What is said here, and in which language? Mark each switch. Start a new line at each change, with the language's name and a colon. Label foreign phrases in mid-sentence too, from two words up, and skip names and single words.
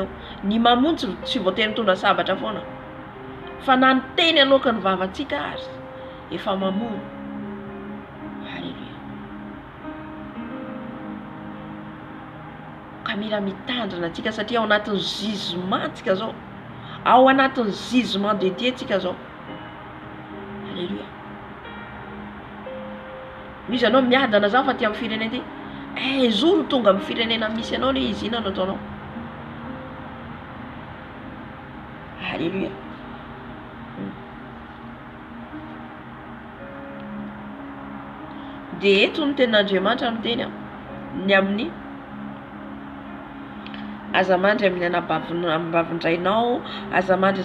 Malagasy: Ny mamontsy tsy voatery mitondra sabatra foana, fa na ny teny alohan'ny vavantsika azy efa mamono. Halleluja. Ka mila mitandrina antsika satria ao anatin'ny jugement tsika zao, ao anatin'ny
French: jugement de Dieu
Malagasy: tsika zao. Halleluja. Izy anao miadana zao fa ty amin'ny firenena ty, zoro tonga amin'ny firenena misy anao le izy inona ataonao. Halleluja. De eto ny tenin'Andriamanitra miteny ny amin'ny azamandry amin'ny anabavin-drainao, azamandry